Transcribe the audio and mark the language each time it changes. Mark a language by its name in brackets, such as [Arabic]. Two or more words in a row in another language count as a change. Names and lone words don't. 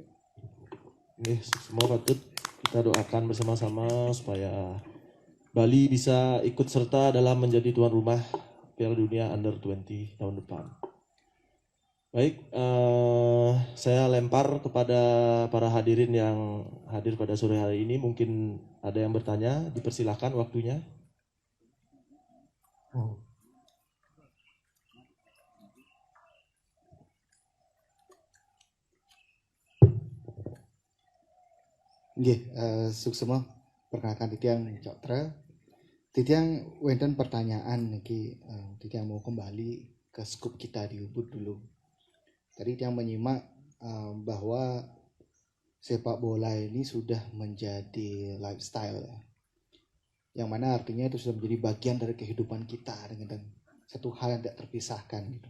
[Indonesian] Oke, semua patut kita doakan bersama-sama supaya Bali bisa ikut serta dalam menjadi tuan rumah Piala Dunia Under 20 tahun depan. Baik, saya lempar kepada para hadirin yang hadir pada sore hari ini. Mungkin ada yang bertanya, dipersilahkan waktunya. [Balinese] Nggih, suksema perkenalkan Titiang Coktra. Titiang wenten [Indonesian] pertanyaan niki, Titiang mau kembali ke skup kita di Ubud dulu. Tadi Titiang menyimak bahwa sepak bola ini sudah menjadi lifestyle, ya. Yang mana artinya itu sudah menjadi bagian dari kehidupan kita dengan satu hal yang tidak terpisahkan gitu.